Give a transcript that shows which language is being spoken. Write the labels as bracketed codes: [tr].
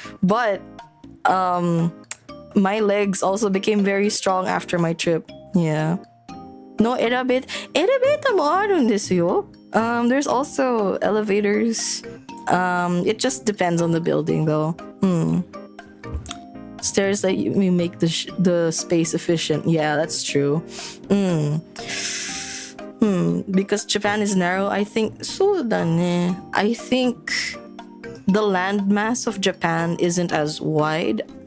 [en] But my legs also became very strong after my trip. Yeah. [ja] No, エレベーターもあるんですよ。 [en] There's also elevators. It just depends on the building though. Stairs that you make the space efficient. Yeah, that's true. Because Japan is narrow, I think [ja] そうだね. [en] I think the landmass of Japan isn't as wide.